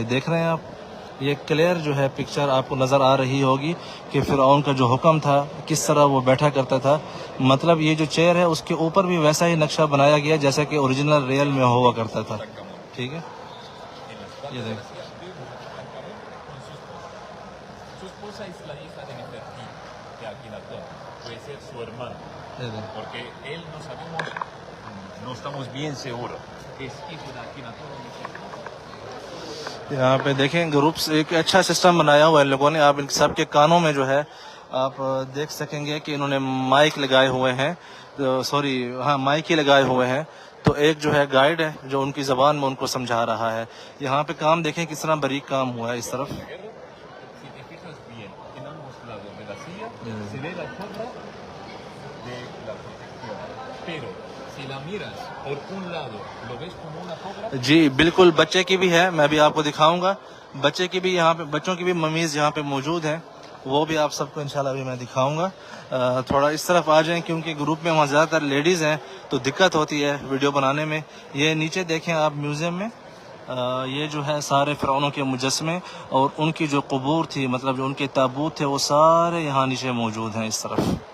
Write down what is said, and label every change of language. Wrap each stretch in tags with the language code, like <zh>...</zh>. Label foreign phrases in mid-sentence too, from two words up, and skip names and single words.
<ur>دیکھ رہے ہیں آپ، یہ کلیئر جو ہے پکچر آپ کو نظر آ رہی ہوگی کہ فرعون کا جو حکم تھا کس طرح وہ بیٹھا کرتا تھا۔ مطلب یہ جو چیئر ہے اس کے اوپر بھی ویسا ہی نقشہ بنایا گیا جیسا کہ</ur> <en>original real</en> <ur>میں ہوا کرتا تھا، ٹھیک ہے، یہ دیکھ،</ur> <es>Su esposa es la hija de Nefertiti, de Akhenaton. Puede ser su hermano. Porque él no sabemos, no estamos bien seguros que es hijo de Akhenaton o Nefertiti.</es> <ur>یہاں پہ دیکھیں گروپس ایک اچھا سسٹم بنایا ہوا ہے لوگوں نے. آپ ان سب کے کانوں میں جو ہے آپ دیکھ سکیں گے کہ انہوں نے مائک لگائے ہوئے ہیں, سوری ہاں مائک ہی لگائے ہوئے ہیں. تو ایک جو ہے گائیڈ ہے جو ان کی زبان میں ان کو سمجھا رہا ہے. یہاں پہ کام دیکھیں کس طرح باریک کام hua ہے اس طرف.</ur> <es>Si te fijas bien, en ambos lados de la silla se ve la sombra de la protección. Pero si la miras por un lado, lo ves como una cobra.</es> <ur>جی بالکل, بچے کی بھی ہے, میں بھی آپ کو دکھاؤں گا. بچے کی بھی یہاں پہ, بچوں کی بھی ممیز یہاں پہ موجود ہیں, وہ بھی آپ سب کو</ur> <ar>انشاءاللہ</ar> <ur>بھی میں دکھاؤں گا. تھوڑا اس طرف آ جائیں کیونکہ گروپ میں وہاں زیادہ تر لیڈیز ہیں تو دقت ہوتی ہے ویڈیو بنانے میں. یہ نیچے دیکھیں آپ میوزیم میں, یہ جو ہے سارے فرعونوں کے مجسمے اور ان کی جو قبور تھی, مطلب جو ان کے تابوت تھے, وہ سارے یہاں نیچے موجود ہیں اس طرف.</ur>